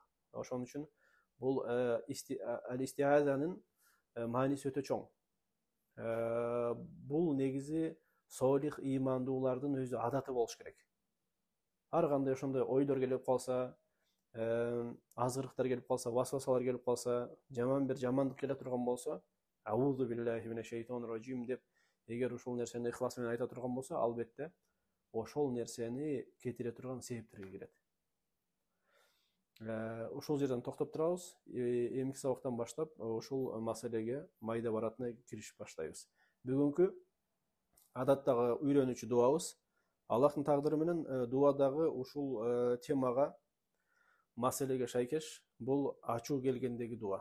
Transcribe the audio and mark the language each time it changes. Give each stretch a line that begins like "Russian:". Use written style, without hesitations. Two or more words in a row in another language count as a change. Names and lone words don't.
Kyrgyz: Ошон үчүн бул ал-истиазанын мааниси өтө чоң. Бул негизи солих ыймандуулардын өзү адаты болуш керек. Ар кандай ошондой ойлор келип калса, азгырыктар келип калса, васвасалар келип калса, жаман бир жамандык келе турган болсо,
Arabic: أعوذ بالله من الشيطان الرجيم
Kyrgyz: деп эгер ушул нерсени ихлас менен айта турган болсо, албетте ошол нерсени кетире турган себептерге кирет. Ушул жерден токтоп турабыз. Эмки сабактан баштап ушул маселеге майда баратына киришип баштайбыз. Бүгүнкү адаттагы үйрөнүүчү дуабыз Аллахтын тагдыры менен дуадагы ушул темага, маселеге шайкеш, бул ачуу келгендеги дуа.